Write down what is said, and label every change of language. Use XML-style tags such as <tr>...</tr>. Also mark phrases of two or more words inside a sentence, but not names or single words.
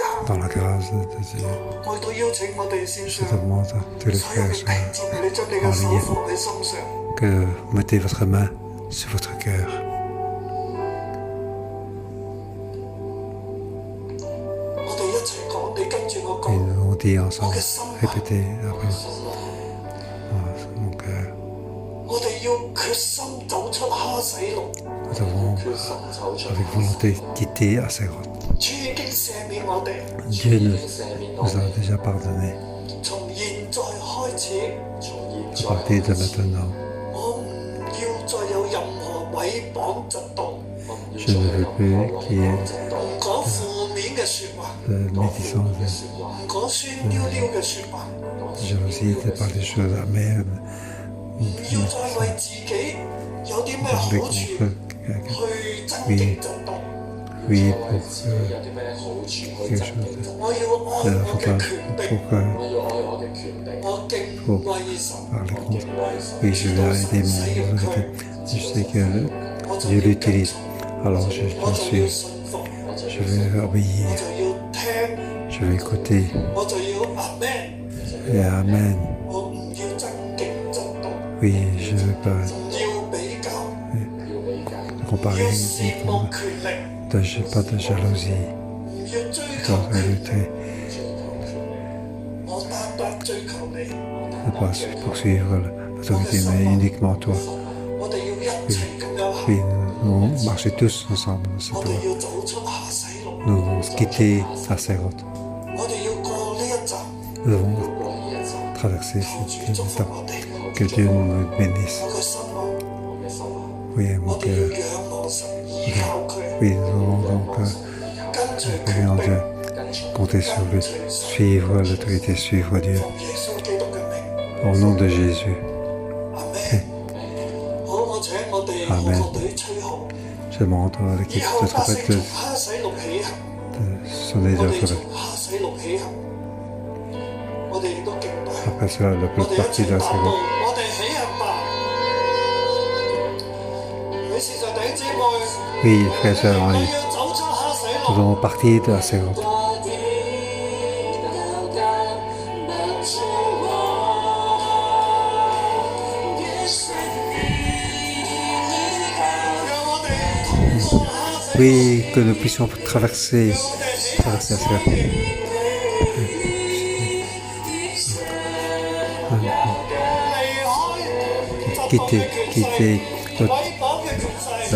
<fr>Dans la grâce de Dieu,</fr> <yue>我亦都邀請我哋線</yue> <fr>je</fr> <yue>上</yue> <fr>demande à tous les</fr> <yue>所有</yue> <fr>frères</fr> <yue>嘅</yue> <fr>et</fr> <yue>弟</yue> <fr>sœurs</fr> <yue>兄姊妹，你將你嘅手放喺心上。</yue> <fr>que vous mettez votre main sur votre cœur.</fr> <yue>我哋一齊講，你跟住我</yue> <fr>Et</fr> <yue>講。</yue> <fr>nous on dit ensemble, répétez après. Mon cœur,</fr> <yue>我哋要決心走出哈洗路。</yue> <fr>nous devons avec volonté quitter Asséroth.</fr> <yue>主已經赦免我哋，</yue> <fr>Dieu nous a déjà pardonné.</fr> <yue>從現在開始，</yue> <fr>À partir de maintenant,</fr> <yue>我唔要再有任何毀謗嫉妒，</yue> <fr>je ne veux plus qu'il y ait</fr> <yue>唔講負面嘅説話，</yue> <fr>de médisance,</fr> <yue>唔講酸溜溜嘅説話，</yue> <fr>de jalousie, de parler des choses amères,</fr> <yue>唔要再為自己有啲咩</yue> <fr>parler</fr> <yue>好處</yue> <fr>contre quelqu'un.</fr> <yue>去增益嫉妒。</yue> <fr>Oui, pour quelque chose</fr> <yue>我要愛</yue> <fr>de</fr> <yue>我嘅權柄，</yue> <fr>pour</fr> <yue>我敬畏神，</yue> <fr>parler contre. Oui, je vais aider</fr> <yue>使</yue> <fr>mon</fr> <yue>用佢，</yue> <fr>Je sais que</fr> <yue>我就</yue> <fr>Dieu</fr> <yue>要跟</yue> <fr>l'utilise.</fr> <yue>從，</yue> <fr>Alors je</fr> <yue>我</yue> <fr>dois</fr> <yue>就要</yue> <fr>suivre.</fr> <yue>信服，</yue> <fr>Je vais</fr> <yue>我</yue> <fr>obéir.</fr> <yue>就要聽，</yue> <fr>Je vais écouter.</fr> <yue>我就要阿們。</yue> <fr>Et Amen.</fr> <yue>我唔要爭競爭鬥，</yue> <fr>Oui, je ne veux pas</fr> <yue>唔要比較，</yue> <fr>comparer</fr> <yue>要</yue> <fr>ni</fr> <yue>羨慕權力，</yue> <fr>pas de jalousie.</fr> <yue>唔要追</yue> <fr>Je</fr> <yue>求</yue> <fr>dois</fr> <yue>權力，</yue> <fr>lutter.</fr> <yue>我單單追求你。</yue> <fr>Ne pas poursuivre l'autorité, mais uniquement toi.</fr> <yue>我哋要一齊咁樣行，</yue> <fr>Oui, nous allons marcher tous ensemble dans cette</fr> <yue>我</yue> <fr>voie.</fr> <yue>哋要走出下洗路，</yue> <fr>Nous allons quitter Asséroth.</fr> <yue>我哋要過呢一站，</yue> <fr>Nous devons traverser</fr> <yue>求主</yue> <fr>cette</fr> <yue>祝福</yue> <fr>étape.</fr> <yue>我哋。</yue> <fr>Que Dieu nous bénisse.</fr> <yue>我嘅心啊，</yue> <fr>Oui,</fr> <yue>我</yue> <fr>mon</fr> <yue>哋要</yue> <fr>cœur.</fr> <yue>仰望神，依靠佢，</yue> <fr>Oui, nous allons donc</fr> <yue>跟隨</yue> <fr>prier en</fr> <yue>權</yue> <fr>Dieu,</fr> <yue>柄，</yue> <fr>compter sur lui, suivre l'autorité, suivre Dieu.</fr> <yue>奉耶穌基督嘅名。</yue> <fr>Au nom de Jésus,</fr> <yue>阿門。好，我請我哋阿門樂隊吹號，</yue> <fr>je demande à l'équipe</fr> <yue>以後</yue> <fr>de</fr> <yue>百姓從</yue> <fr>trompetteuse</fr> <yue>哈洗路起行。</yue> <fr>de sonner</fr> <yue>我</yue> <fr>de</fr> <yue>哋從</yue> <fr>trompette.</fr> <yue>哈洗路起行，我哋亦都敬拜。</yue> <fr>Après cela, le</fr> <yue>我</yue> <fr>peuple</fr> <yue>哋一</yue> <fr>partit</fr> <yue>齊</yue> <fr>de la</fr> <yue>踏步，</yue> <fr>Asséroth.</fr> <yue>我哋起行吧。你事實弟兄姊妹，</yue> <fr>Oui, frères et sœurs en</fr> <yue>我</yue> <fr>ligne,</fr> <yue>要走出哈洗</yue> <fr>nous</fr> <yue>路。</yue> <fr>allons partir de Asséroth.</fr> <yue>讓我哋通過哈洗路，</yue> <fr>Oui, que nous puissions traverser,</fr> <yue>讓我哋起行</yue> <fr>traverser Asséroth.</fr> <yue>離開</yue> <fr>Quitter,</fr> <yue>嫉妒嘅權勢</yue> <fr>quitter</fr> <yue>毀謗嘅權勢。</yue>